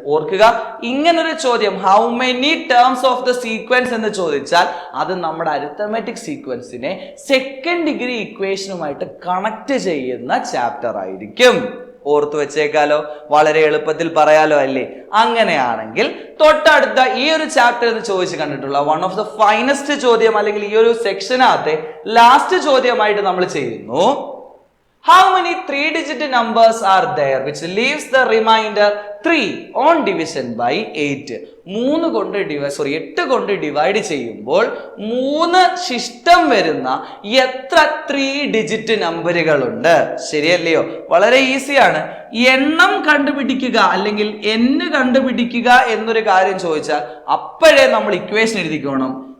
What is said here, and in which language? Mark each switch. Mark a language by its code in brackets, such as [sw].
[ml] ഓർക്കുക, ഇങ്ങനൊരു ചോദ്യം how many terms of the sequence എന്ന് ചോദിച്ചാൽ അത് നമ്മുടെ അരിത്തമെറ്റിക് സീക്വൻസിനെ സെക്കൻഡ് ഡിഗ്രി ഇക്വേഷനുമായിട്ട് കണക്ട് ചെയ്യുന്ന ചാപ്റ്റർ ആയിരിക്കും. ഓർത്തു വെച്ചേക്കാലോ, വളരെ എളുപ്പത്തിൽ പറയാലോ അല്ലേ? അങ്ങനെയാണെങ്കിൽ തൊട്ടടുത്ത ഈ ഒരു ചാപ്റ്റർ എന്ന് ചോദിച്ച് കണ്ടിട്ടുള്ള വൺ ഓഫ് ദ ഫൈനസ്റ്റ് ചോദ്യം അല്ലെങ്കിൽ ഈ ഒരു സെക്ഷനകത്തെ ലാസ്റ്റ് ചോദ്യമായിട്ട് നമ്മൾ ചെയ്യുന്നു. [en] How many 3-digit numbers are there which leaves the remainder 3 on division by 8? [ml] 8 കൊണ്ട് ഡിവൈഡ് ചെയ്യുമ്പോൾ 3 ശിഷ്ടം വരുന്ന എത്ര 3-digit നമ്പറുകളുണ്ട്? ശരിയല്ലയോ? വളരെ ഈസിയാണ്. എണ്ണം കണ്ടുപിടിക്കുക അല്ലെങ്കിൽ n കണ്ടുപിടിക്കുക എന്നൊരു കാര്യം ചോദിച്ചാൽ അപ്പോഴേ നമ്മൾ ഇക്വേഷൻ എഴുതിക്കോണം.